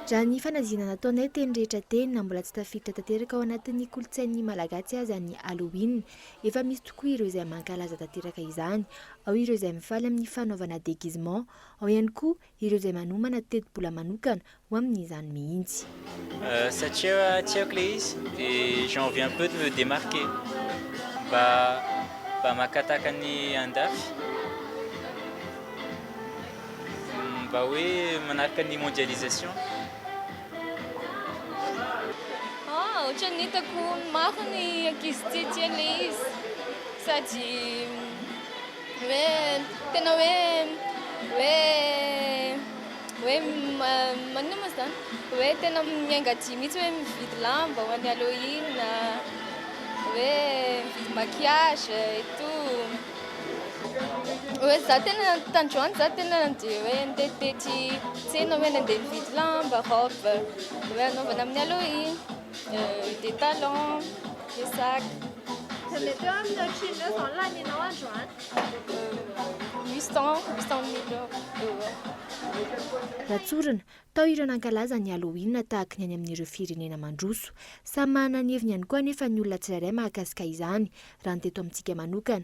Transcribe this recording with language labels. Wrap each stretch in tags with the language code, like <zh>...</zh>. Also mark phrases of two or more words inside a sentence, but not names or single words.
<mg>raha ny fanazina nataonay teny rehetra teny na mbola tsy tafiditra tanteraka ao anatin'ny kolotsain'ny malagasy aza ny Halloween. Efa misy tokoa ireo izay mankalaza tanteraka izany, ao ireo izay mifaly amin'ny fanaovana déguisement, ao ihany koa ireo izay manomana teti-bola manokana ho amin'izany mihitsy. Satria tiako le izy dia</mg> <fr>j'ai envie un peu de me démarquer</fr> <mg>mba makataka ny andafy, mba hoe manaraka ny mondialisation. Ohatra ny hitako maro ny ankizy tia le izy sady hoe tena hoe manino ma zany hoe tena miangadia mihitsy hoe mividy lamba ho an'ny Halloween, hoe mividy maquillage</mg> <fr>et tout.</fr> <mg>Hoe za tena tandroany za tena nandeha hoe ndehatety tsena hoe nandeha mividy lamba, robe hoe anaovana amin'ny Halloween,</mg> <fr>des talons, des sacs.</fr> <mg>Mety eo amin'ny ohatriny eo zao laninao androany? 800 000 euros. Ratsorana tao ireo nankalaza ny Halloween tahaka ny any amin'ireo firenena mandroso. Samy manana ny heviny ihany koa anefa ny olona tsirairay mahakasika izany raha ny teto amintsika manokana.</mg>